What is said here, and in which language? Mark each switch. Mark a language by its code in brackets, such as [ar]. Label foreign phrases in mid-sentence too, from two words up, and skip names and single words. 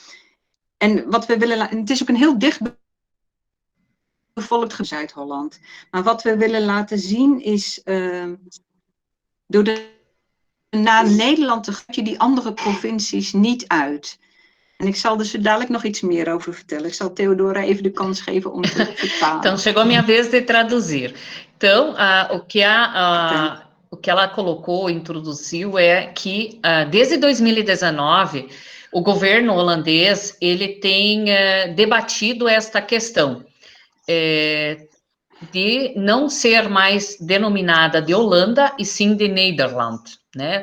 [nl] En wat we willen, het is ook een heel dicht bevolkt Zuid-Holland. Maar wat we willen laten zien is, door naar Nederland te gaan, je die andere provincies niet uit. En ik zal dus dadelijk nog iets meer over vertellen. Ik zal Theodora even de kans geven om te vertalen. [pt] Então, chegou a minha vez de traduzir. Então, o que ela colocou, introduziu, é que desde 2019, o governo holandês, ele tem debatido esta questão de não ser mais denominada de Holanda, e sim de Nederland, né?